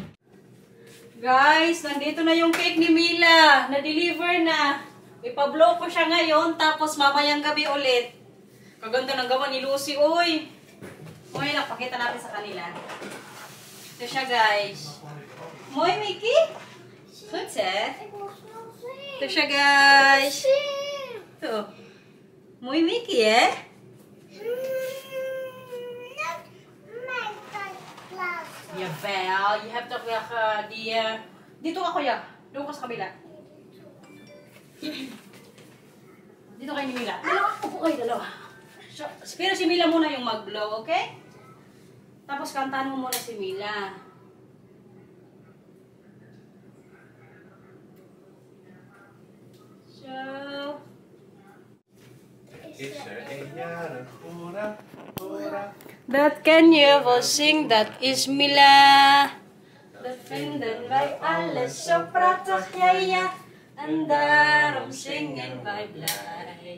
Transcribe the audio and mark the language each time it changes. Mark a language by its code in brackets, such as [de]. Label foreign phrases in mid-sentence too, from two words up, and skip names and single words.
[tl] Guys, nandito na yung cake ni Mila. Na-deliver na. Ipablow ko siya ngayon, tapos mamayang gabi ulit. Kaganda ng gawa ni Lucy, uy. Uy, pakita natin sa kanila. Ito siya, guys. Moy, Mickey? [nl] Goed, hè? [tl] Ito siya, guys. Ito. [nl] Mooi Mickey, hè? Jawel, je hebt toch weer die... [tl] Dito ka, kuya. Doon ka sa kabila. Dito kayo ni Mila. Dalawa. Upo kayo, dalawa. Pero si Mila muna yung mag-blow, okay? Tapos kantahan mo muna si Mila. So... [nl] Is er een jarig, hoera, hoera. Dat ken je wel zing, dat is Mila. Dat vinden wij alles zo prachtig, ja ja. En daarom zingen wij blij.